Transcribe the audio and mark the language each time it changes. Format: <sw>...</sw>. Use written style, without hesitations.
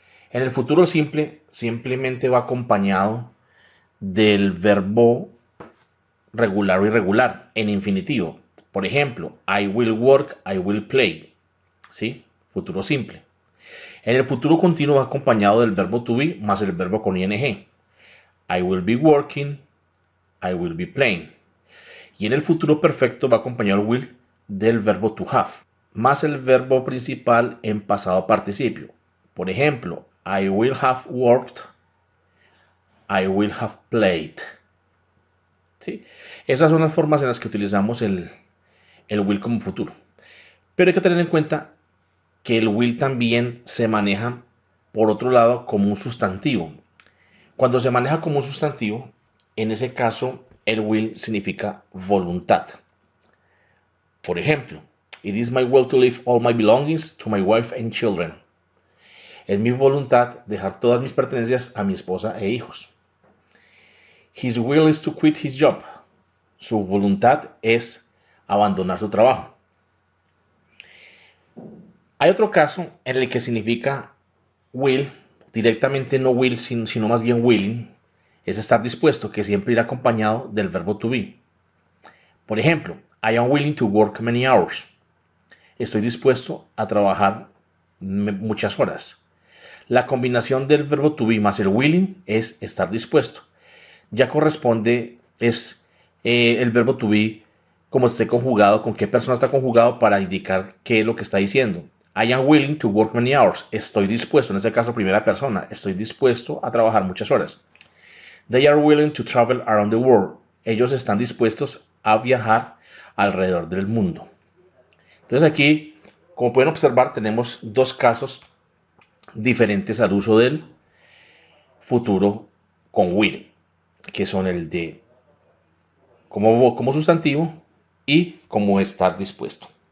<es>En el futuro simple simplemente va acompañado del verbo regular o irregular en infinitivo. Por ejemplo,</es> <en>I will work, I will play.</en> <es>¿Sí? Futuro simple. En el futuro continuo va acompañado del verbo to be más el verbo con ing.</es> <en>I will be working, I will be playing.</en> <es>Y en el futuro perfecto va acompañado el will del verbo to have más el verbo principal en pasado participio. Por ejemplo,</es> <en>I will have worked, I will have played.</en> <es>¿Sí? Esas son las formas en las que utilizamos el will como futuro. Pero hay que tener en cuenta que el will también se maneja, por otro lado, como un sustantivo. Cuando se maneja como un sustantivo, en ese caso, el will significa voluntad. Por ejemplo,</es> <en>it is my will to leave all my belongings to my wife and children.</en> <es>Es mi voluntad dejar todas mis pertenencias a mi esposa e hijos.</es> <en>His will is to quit his job.</en> <es>Su voluntad es abandonar su trabajo. Hay otro caso en el que significa will, directamente no will, sino más bien willing, es estar dispuesto, que siempre irá acompañado del verbo to be. Por ejemplo,</es> <en>I am willing to work many hours.</en> <es>Estoy dispuesto a trabajar muchas horas. La combinación del verbo to be más el willing es estar dispuesto. Ya corresponde, es el verbo to be como esté conjugado, con qué persona está conjugado para indicar qué es lo que está diciendo.</es> <en>I am willing to work many hours.</en> <es>Estoy dispuesto, en este caso primera persona, estoy dispuesto a trabajar muchas horas.</es> <en>They are willing to travel around the world.</en> <es>Ellos están dispuestos a viajar alrededor del mundo. Entonces aquí, como pueden observar, tenemos dos casos diferentes al uso del futuro con will, que son el de como sustantivo y como estar dispuesto.</es>